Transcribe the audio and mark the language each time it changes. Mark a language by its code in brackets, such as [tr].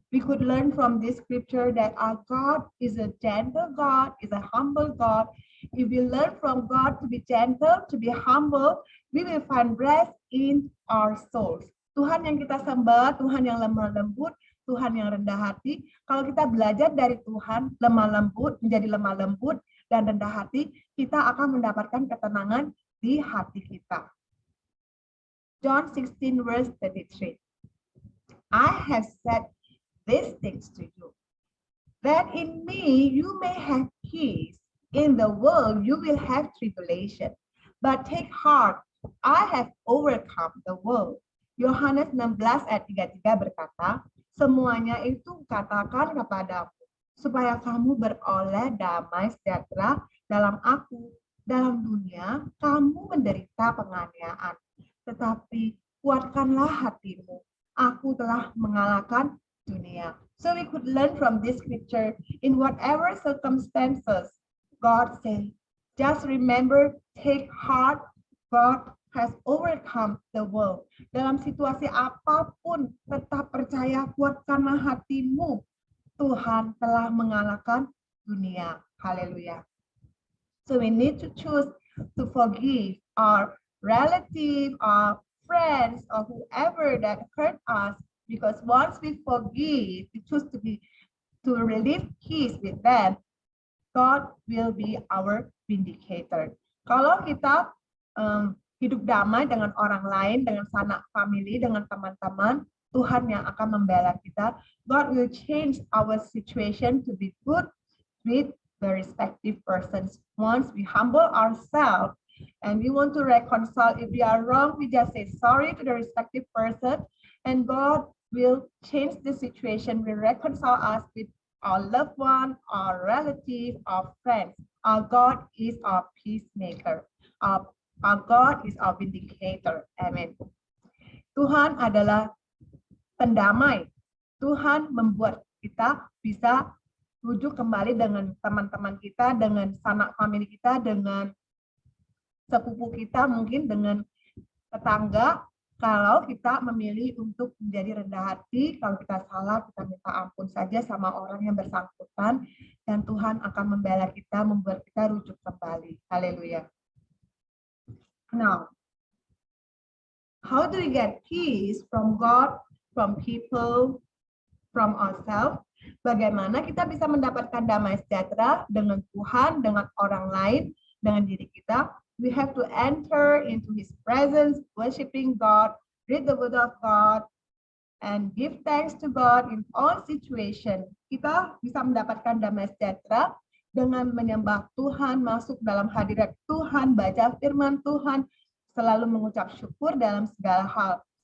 [en] We could learn from this scripture that our God is a gentle God, is a humble God. If we learn from God to be gentle, to be humble, we will find rest in our souls. [id] Tuhan yang kita sembah, Tuhan yang lemah lembut, Tuhan yang rendah hati. Kalau kita belajar dari Tuhan, lemah lembut, menjadi lemah lembut dan rendah hati, kita akan mendapatkan ketenangan di hati kita. [en] John 16 verse 33. I have said these things to you, that in me you may have peace. In the world you will have tribulation, but take heart, I have overcome the world. [id] Yohanes 16 ayat 33 berkata, semuanya itu katakan kepadamu, supaya kamu beroleh damai sejahtera dalam aku. Dalam dunia kamu menderita penganiayaan, tetapi kuatkanlah hatimu. Aku telah mengalahkan dunia. [en] So we could learn from this scripture, in whatever circumstances, God says, just remember, take heart, God has overcome the world. [id] Dalam situasi apapun, tetap percaya, kuatkanlah hatimu. Tuhan telah mengalahkan dunia. Haleluya. [en] So we need to choose to forgive our relative, our friends, or whoever that hurt us, because once we forgive, we choose to relieve peace with them, God will be our vindicator. [id] Kalau kita hidup damai dengan orang lain, dengan sanak family, dengan teman-teman, Tuhan yang akan membela kita. [en] God will change our situation to be good with the respective persons. Once we humble ourselves and we want to reconcile, if we are wrong, we just say sorry to the respective person, and God will change the situation, will reconcile us with our loved one, our relative, our friends. Our God is our peacemaker. Our God is our vindicator. [id] Amen. Tuhan adalah pendamai. Tuhan membuat kita bisa rujuk kembali dengan teman-teman kita, dengan sanak famili kita, dengan sepupu kita, mungkin dengan tetangga. Kalau kita memilih untuk menjadi rendah hati, kalau kita salah, kita minta ampun saja sama orang yang bersangkutan, dan Tuhan akan membela kita, membuat kita rujuk kembali. Haleluya. [en] Now, how do we get peace from God, from people, from ourselves? [id] Bagaimana kita bisa mendapatkan damai sejahtera dengan Tuhan, dengan orang lain, dengan diri kita? [en] We have to enter into His presence, worshiping God, read the Word of God, and give thanks to God in all situations. [id] Kita bisa mendapatkan damai sejahtera dengan menyembah Tuhan, masuk dalam hadirat Tuhan, baca firman Tuhan, selalu mengucap syukur dalam segala hal.